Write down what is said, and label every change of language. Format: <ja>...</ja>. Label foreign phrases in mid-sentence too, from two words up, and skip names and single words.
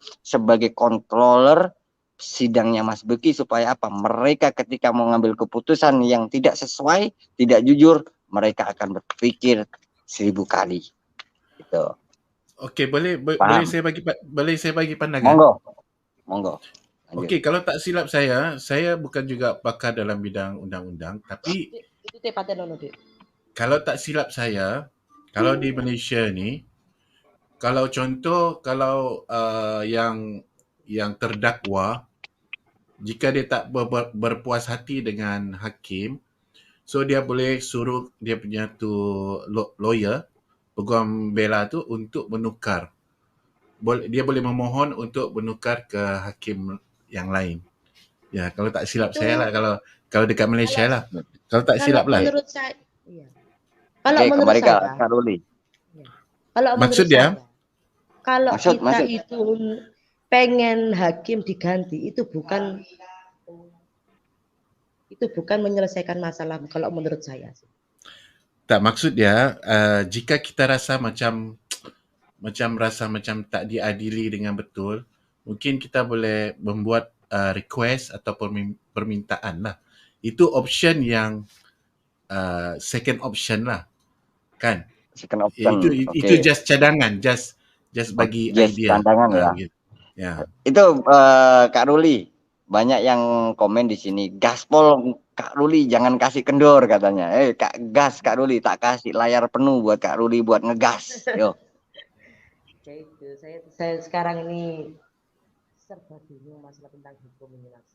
<id>Sebagai controller sidangnya Mas Beki, supaya apa? Mereka ketika mau ngambil keputusan yang tidak sesuai, tidak jujur, mereka akan berpikir 1000 kali. Gitu.</id> <ms>Oke, boleh saya bagi pandangan.</ms> <id>Monggo.</id> <ms>Oke, kalau tak silap saya bukan juga pakar dalam bidang undang-undang, tapi</ms> <id>itu tepatnya Dik.</id> <ms>Kalau tak silap saya, kalau di Malaysia ni, kalau contoh yang terdakwa, jika dia tak berpuas hati dengan hakim, so dia boleh suruh dia punya lawyer, peguam bela tu untuk menukar. Dia boleh memohon untuk menukar ke hakim yang lain. Ya, kalau tak silap saya lah, kalau dekat Malaysia lah. Kalau tak silap lah.</ms> <id>Menurut saya, iya. Kalau Oke, menurut kembali ke saya, Kak Ruli. Kalau</id> <ms>Maksudnya?</ms> <id>kalau</id> <ms>Maksud.</ms> <id>itu pengen hakim diganti, itu bukan menyelesaikan masalah kalau menurut saya.</id> <ms>Tak, maksud dia jika kita rasa macam tak diadili dengan betul, mungkin kita boleh membuat request atau permintaan lah. Itu option yang</ms> <en>second option</en> <ms>lah, kan?</ms> <en>Second option.</en> <ms>Itu just cadangan, just bagi idea.</ms> <id>Cadangan ya. Gitu. Ya. Itu Kak Ruli, banyak yang komen di sini, gaspol Kak Ruli, jangan kasih kendor katanya. Kak Ruli, tak kasih layar penuh buat Kak Ruli buat ngegas. Yo. Saya sekarang ini serba bingung masalah tentang hukum ini, Mas.</id>